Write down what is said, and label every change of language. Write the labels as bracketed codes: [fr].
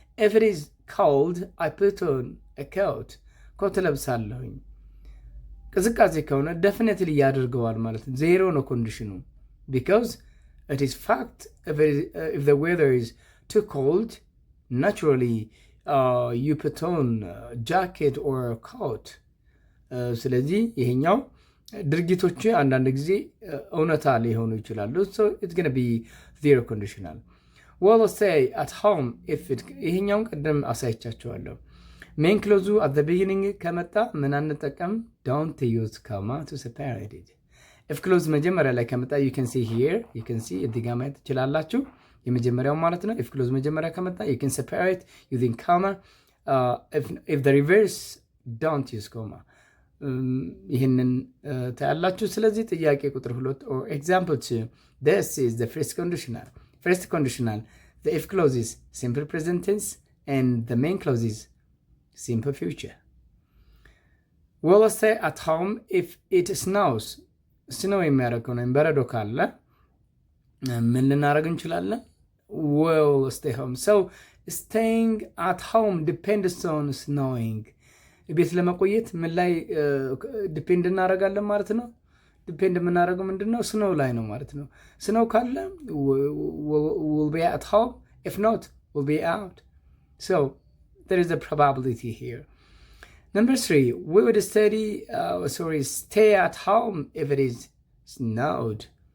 [en] If it is cold, I put on a coat. [am] ኮት ለብሳለሁኝ። ቅዝቃዜ ከሆነ [en] definitely [am] ያደርገዋል ማለት ነው። ዜሮ ነው ኮንዲሽኑ [en] because it is fact. If the weather is too cold, naturally you put on jacket or coat. [am] ስለዚህ ይሄኛው ድርጊቶች አንዳንድ ጊዜ እውነታ ሊሆኑ ይችላሉ። [en] so it's going to be zero conditional. well say at home if it [am] ይሄኛውን ቀደም አሳይቻችኋለሁ። [en] main clause at the beginning [am] ከመጣ ምን አንጠቀም? [en] don't use comma to separate it. if clause [am] መጀመሪያ ላይ ከመጣ [en] you can see here, you can see [am] እዚህ ጋር ማየት ትችላላችሁ። የመጀመሪያው ማለት ነው። [en] if clause [am] መጀመሪያ ከመጣ [en] you can separate using comma. if the reverse, don't use comma. [am] ይህንን ታያላችሁ። ስለዚህ ጥያቄ ቁጥር 2 [en] or example 2, this is the first conditional. First conditional, the if clause is simple present tense and the main clause is simple future. well let's say at home if it snows. [am] snow የሚያደርግ ከሆነ በረዶ ካለ ምን ልናደርግ እንችላለን? [en] well stay home. so staying at home depends on snowing. [am] ቤት ለመቆየት ምን ላይ ዲፔንድ እናደርጋለን ማለት ነው? ዲፔንድ የምናደርገው ምንድነው? ስኖው ላይ ነው ማለት ነው። ስኖው ካለ [en] will be at home, if not will be out. so there is a probability here. number 3, we would stay at home if it is snowed.